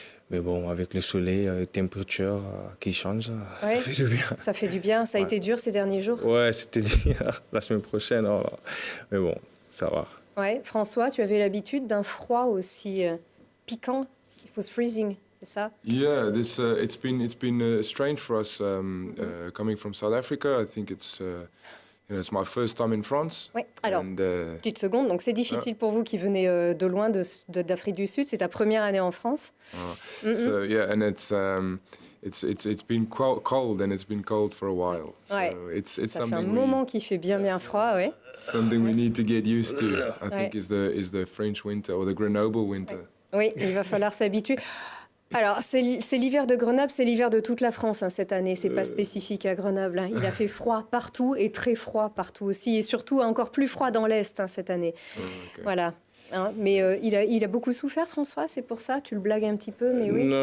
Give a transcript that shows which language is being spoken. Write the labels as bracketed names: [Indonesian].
[French] Mais bon, avec le soleil, les températures qui changent, ça fait du bien. Ça fait du bien. Ça a été dur ces derniers jours? Ouais, c'était dur. La semaine prochaine, mais bon, ça va. Ouais, François, tu avais l'habitude d'un froid aussi piquant. [English] It was freezing, [French] c'est ça? [English] Yeah, it's been strange for us coming from South Africa. I think it's it's my first time in France. [French] Oui. Alors, petite seconde. Donc c'est difficile pour vous qui venez de loin d'Afrique du Sud. C'est ta première année en France. [English] So yeah, and it's been cold and it's been cold for a while. So [French] ça fait un moment qu'il fait bien froid, ouais. [English] Something we need to get used to. I think is the French winter or the Grenoble winter. [French] Oui, il va falloir s'habituer. Alors, c'est l'hiver de Grenoble, c'est l'hiver de toute la France cette année. C'est pas spécifique à Grenoble. Il a fait froid partout et très froid partout aussi. Et surtout, encore plus froid dans l'Est cette année. Okay. Voilà. Mais il a beaucoup souffert, François, c'est pour ça? Tu le blagues un petit peu, mais oui.